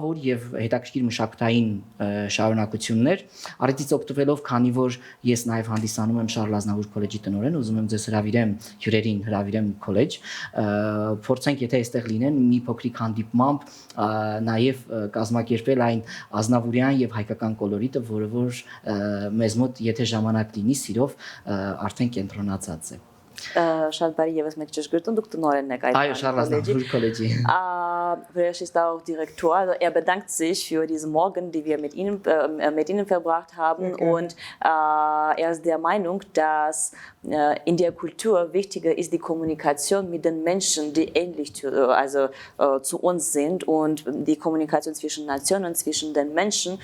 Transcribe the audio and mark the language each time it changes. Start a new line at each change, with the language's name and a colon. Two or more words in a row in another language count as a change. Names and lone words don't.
Armenian: օր եւ հետաքրքիր մշակութային շարունակություններ։ Առիթից օգտվելով, քանի որ ես նաև հանդիսանում եմ Շարլ Ազնավուր քոլեջի տնօրեն, ուզում եմ ձեզ հյուրերին հրավիրեմ քոլեջ, փորձենք եթե այստեղ լինեն մի փոքրիկ հանդիպմամբ նաև կազմակերպել այն ազնավուրյան եւ հայկական կոլորիտը, որը որ մեզ մոտ եթե ժամանակ լինի, սիրով արդեն կենտրոնացած է։ Շատ բարի եւս մեկ ճշգրտում դուք տնօրենն եք այդ Այո, Շարլ Ազնավուր քոլեջի։
German: Wer ist auch Direktor? Also er bedankt sich für diesen Morgen, den wir mit Ihnen verbracht haben. Und er ist der Meinung, dass in der Kultur wichtiger ist die Kommunikation mit den Menschen, die ähnlich zu uns sind und die Kommunikation zwischen Nationen, zwischen den Menschen.